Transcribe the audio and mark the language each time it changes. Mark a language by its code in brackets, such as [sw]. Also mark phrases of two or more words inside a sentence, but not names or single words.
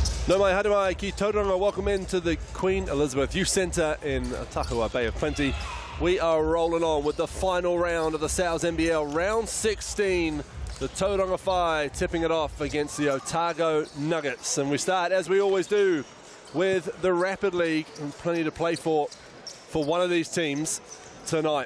[mi] No mai haere mai ki Tauranga. [en] Welcome into the Queen Elizabeth Youth Centre in Otago, Bay of Plenty. We are rolling on with the final round of the NZNBL, round 16. The Tauranga Whai tipping it off against the Otago Nuggets. And we start, as we always do, with the Rapid League, and plenty to play for one of these teams tonight.